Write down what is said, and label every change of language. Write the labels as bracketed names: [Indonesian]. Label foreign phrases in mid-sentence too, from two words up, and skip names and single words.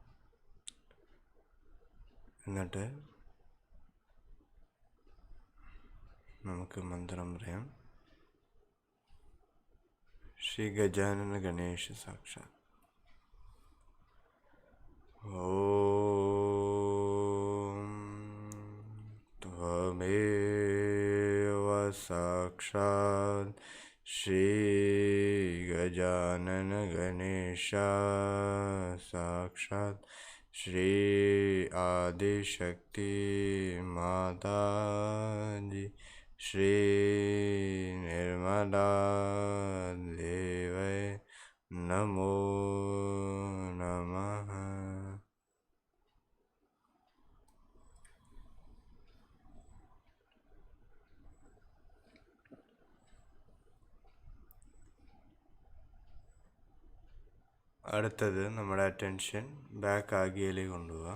[Malayalam] എന്നിട്ട് നമുക്ക് മന്ത്രം പറയാം. [Sanskrit] ശ്രീ ഗജാനന ഗണേശ സാക്ഷാത്. ഓം ത്വമേവ साक्षात् श्री गजानन गणेश साक्षात् श्री आदिशक्ति माता जी श्री निर्मला देवै नमो नमः. [Malayalam] അടുത്തത് നമ്മുടെ അറ്റൻഷൻ ബാക്ക് ആഗിയയിലേക്ക് കൊണ്ടുപോകാം.